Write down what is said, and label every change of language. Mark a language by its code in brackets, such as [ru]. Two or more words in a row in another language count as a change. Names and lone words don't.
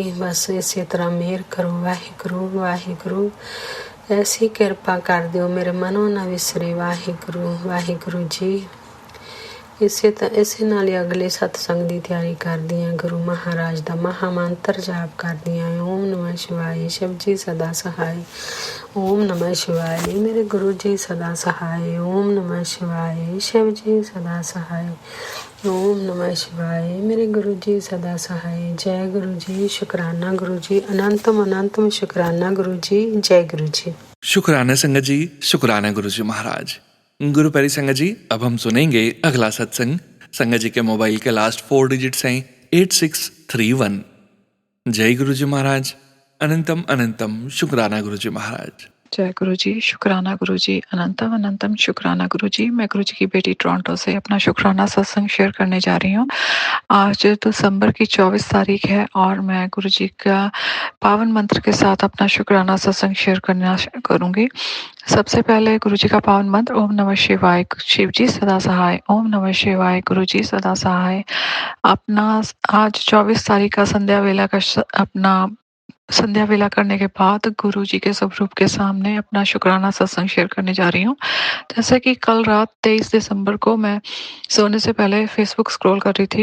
[pa] ਬਸ ਇਸੇ ਤਰ੍ਹਾਂ ਮਿਹਰ ਕਰੋ ਵਾਹਿਗੁਰੂ ਵਾਹਿਗੁਰੂ। ਐਸੀ ਕਿਰਪਾ ਕਰ ਦਿਓ ਮੇਰੇ ਮਨੋਂ ਨਾ ਵਿਸਰੇ ਵਾਹਿਗੁਰੂ ਵਾਹਿਗੁਰੂ ਜੀ। ਇਸੇ ਨਾਲ ਹੀ ਅਗਲੇ ਸਤਸੰਗ ਦੀ ਤਿਆਰੀ ਕਰਦੀ ਹਾਂ। ਗੁਰੂ ਮਹਾਰਾਜ ਦਾ ਮਹਾ ਮੰਤਰ ਜਾਪ ਕਰਦੀ ਹਾਂ। [hi] ओम नमः शिवाय शिव जी सदा सहाय। ओम नमः शिवाय मेरे गुरु जी सदा सहाय। ओम नमः शिवाय शिव जी सदा सहाय। ओम नमः शिवाय मेरे गुरु जी सदा सहाय। जय गुरु जी, शुक्राना गुरु जी, अनंतम अनंतम शुक्राना गुरु जी। जय गुरु जी। शुक्राना संगत जी, शुक्राना गुरु जी महाराज। गुरु प्यारी संगत जी, अब हम सुनेंगे अगला सत्संग। संगत जी के मोबाइल के [en] last 4 digits [hi] हैं 8631। जय गुरु जी महाराज। अनंतम अनंतम शुक्राना गुरु जी महाराज। जय गुरु जी, शुक्राना गुरु जी, अनंतम अनंतम शुक्राना गुरु जी। मैं गुरु जी की बेटी टोरंटो से अपना शुक्राना सत्संग शेयर करने जा रही हूँ। आज दिसंबर की 24 तारीख है और मैं गुरु जी का पावन मंत्र के साथ अपना शुक्राना सत्संग शेयर करूँगी। सबसे पहले गुरु जी का पावन मंत्र, ओम नमः शिवाय शिव जी सदा सहाय। ओम नमः शिवाय गुरु जी सदा सहाय। अपना आज 24 तारीख का संध्या वेला करने के बाद गुरु जी के स्वरूप के सामने अपना शुक्राना सत्संग शेयर करने जा रही हूँ। जैसे कि कल रात 23 दिसंबर को मैं सोने से पहले फेसबुक स्क्रॉल कर रही थी।